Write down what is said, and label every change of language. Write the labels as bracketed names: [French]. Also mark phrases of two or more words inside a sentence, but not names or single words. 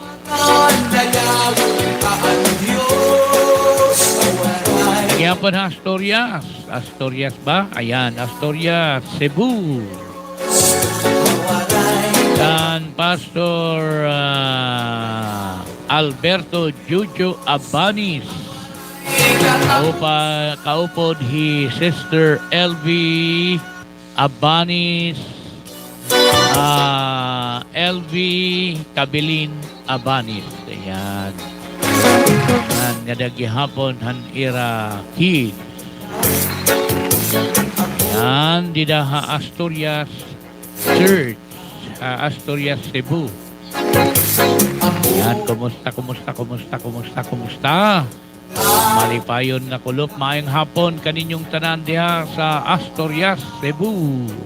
[Waray] Gihapon ha, Asturias ba? Ayan, Asturias, Cebu. Dan Pastor Alberto Jujo Abanis. Kaupod hi Sister LV Abanis LV Kabilin Abanis. Ayan. Nga gihapon han ira kids. Ayan, didaha Asturias Church, Asturias Cebu. Ayan, kumusta? [Cebuano] Malipayon na kulop, maayong hapon kaninyong tanan diha sa Asturias, Cebu.